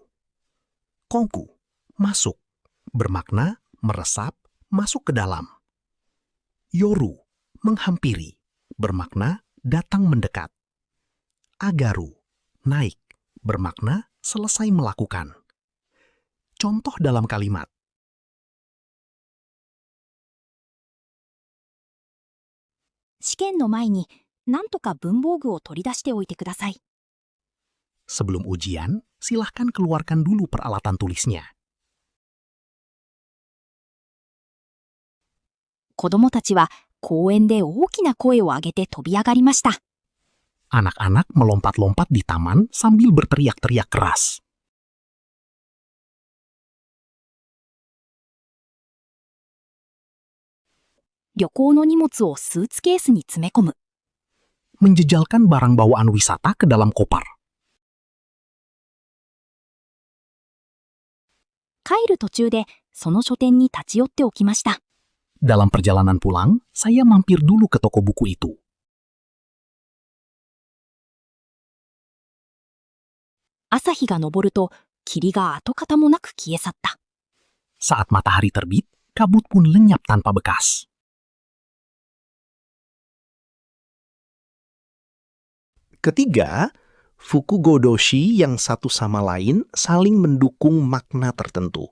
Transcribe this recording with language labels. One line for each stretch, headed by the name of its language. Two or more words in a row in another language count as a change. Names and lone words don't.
Indonesian: Kongku, masuk, bermakna meresap, masuk ke dalam. Yoru, menghampiri, bermakna datang mendekat. Agaru, naik, bermakna selesai melakukan. Contoh dalam kalimat.
Japanese: 試験の前に何とか文房具を取り出しておいてください。
Indonesian: Sebelum ujian, silahkan keluarkan dulu peralatan tulisnya.
Japanese: 子供たちは公園で大きな声を上げて飛び上がりました。
Indonesian: Anak-anak melompat-lompat di taman sambil berteriak-teriak keras.
Japanese: 「旅行の荷物をスーツケースに詰め込む」。
Indonesian: Menjejalkan barang bawaan wisata ke dalam kopar.
Japanese: 帰る途中でその書店に立ち寄っておきました。
Indonesian: Dalam perjalanan pulang, saya mampir dulu ke toko buku itu.
Japanese: 朝日が昇ると霧が跡形もなく消え去った。
Indonesian: Saat matahari terbit, kabut pun lenyap tanpa bekas. Ketiga, fukugodoshi yang satu sama lain saling mendukung makna tertentu.